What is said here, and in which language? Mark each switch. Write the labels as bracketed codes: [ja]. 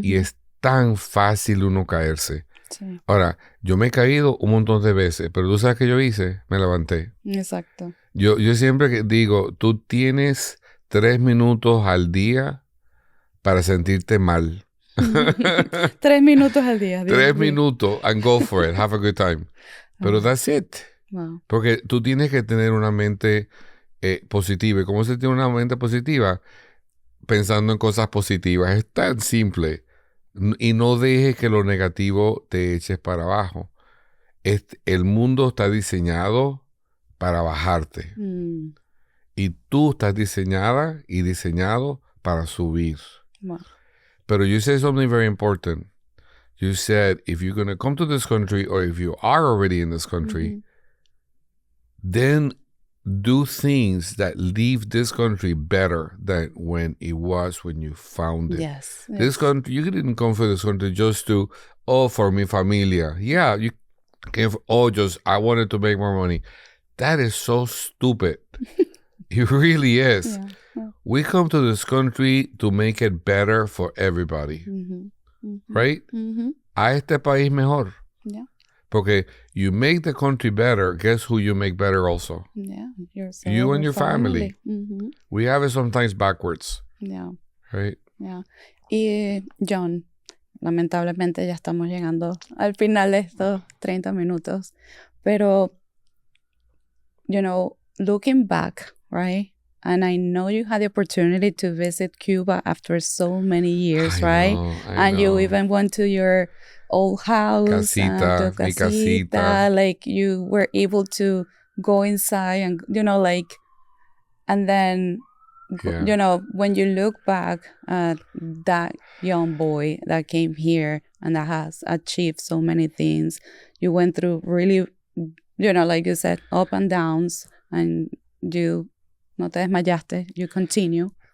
[es] Y es tan fácil uno caerse. Sí. Ahora, yo me he caído un montón de veces, pero tú sabes qué yo hice, me levanté. Exacto. Yo siempre digo, tú tienes 3 minutos al día para sentirte mal. 3 minutos al día. 3 minutos [en] and go for it, have a good time. Pero that's it. Wow. [es] Porque tú tienes que tener una mente positiva. ¿Y cómo se tiene una mente positiva? Pensando en cosas positivas. Es tan simple. Y no dejes que lo negativo te eches para abajo. El mundo está diseñado para bajarte. Y tú estás diseñada y diseñado para subir. [en] Wow. Pero you said something very important. You said, if you're going to come to this country, or if you are already in this country, then do things that leave this country better than when it was when you found it. Yes. This country, you didn't come for this country just to, for [es] mi familia. [en] Yeah, you came for, I wanted to make more money. That is so stupid. It really is. Yeah. We come to this country to make it better for everybody. [es] Right? A este país mejor. [en] Yeah. Porque you make the country better, guess who you make better also? Yeah, yourself, you and your family. We have it sometimes backwards. Yeah. Right? Yeah. [es] Y John, lamentablemente ya estamos llegando al final de estos 30 minutos. [en] Pero, looking back, right? And I know you had the opportunity to visit Cuba after so many years, right? I know. You even went to your old house, [es] mi casita. [en] Like you were able to go inside and, and then, when you look back at that young boy that came here and that has achieved so many things, you went through really, like you said, up and downs, and you [es] no te desmayaste, [en] you continue.